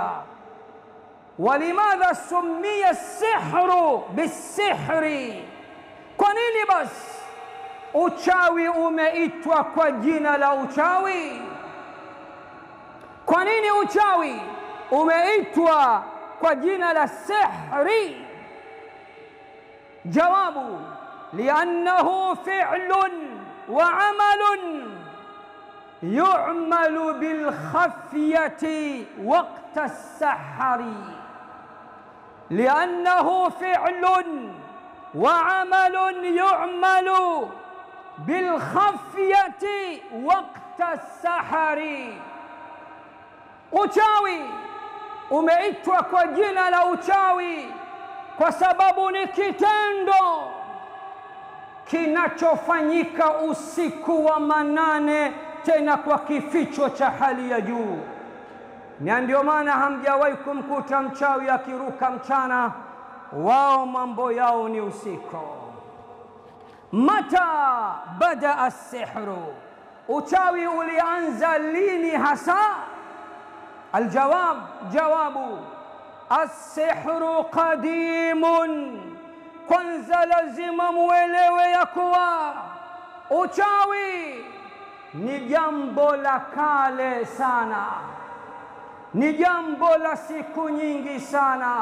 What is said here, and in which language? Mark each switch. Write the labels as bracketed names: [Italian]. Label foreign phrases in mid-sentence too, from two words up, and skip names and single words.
[Arabic] ولماذا سمي السحر بالسحر, [Swahili] kwa nini basi uchawi umeitwa kwa jina la uchawi? Kwa nini uchawi umeitwa kwa jina la sihri? [Arabic] Jawabu, لأنه فعل وعمل يعمل بالخفية وقت السحر، لأنه فعل وعمل يعمل بالخفية وقت السحر. [Swahili] Uchawi umeitwa kwa jina la uchawi kwa sababu ni kitendo kinachofanyika usiku wa manane, tena kwa kificho cha hali ya juu. Na ndio maana hamjawahi kumkuta mchawi akiruka mchana, wao mambo yao ni usiku. [Arabic] متى بدأ السحر, [Swahili] uchawi ulianza lini hasa? [Arabic] الجواب، جوابه السحر قديم. [Swahili] Kwanza lazima muelewe ya kuwa uchawi ni jambo la kale sana, ni jambo la siku nyingi sana.